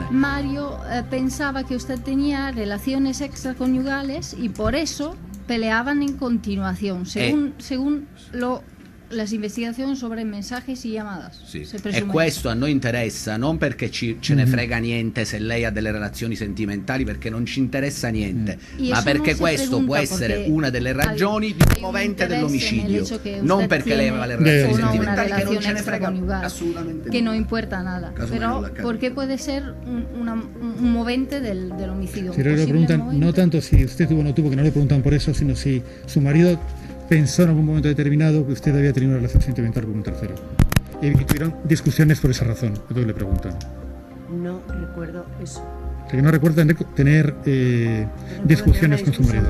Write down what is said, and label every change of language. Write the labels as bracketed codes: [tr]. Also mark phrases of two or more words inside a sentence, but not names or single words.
[es] Mario pensava che usted tenía relaciones extraconiugales y por eso peleaban en continuación, según las investigazioni sobre mensajes y llamadas. [it] Sì. E questo a noi interessa non perché ce ne frega niente se lei ha delle relazioni sentimentali, perché non ci interessa niente, ma perché questo può essere una delle ragioni di un movente dell'omicidio, non perché lei aveva le relazioni sentimentali, che non ce ne frega assolutamente che non [es] importa nada, [it] però perché può essere un movente dell'omicidio. [es] Si le preguntan no tanto si usted tuvo o no tuvo, que no le preguntan por eso, sino si su marido pensó en algún momento determinado que usted había tenido una relación sentimental con un tercero. Y tuvieron discusiones por esa razón. Entonces le preguntan. No recuerdo eso. Que no recuerda tener discusiones con su marido.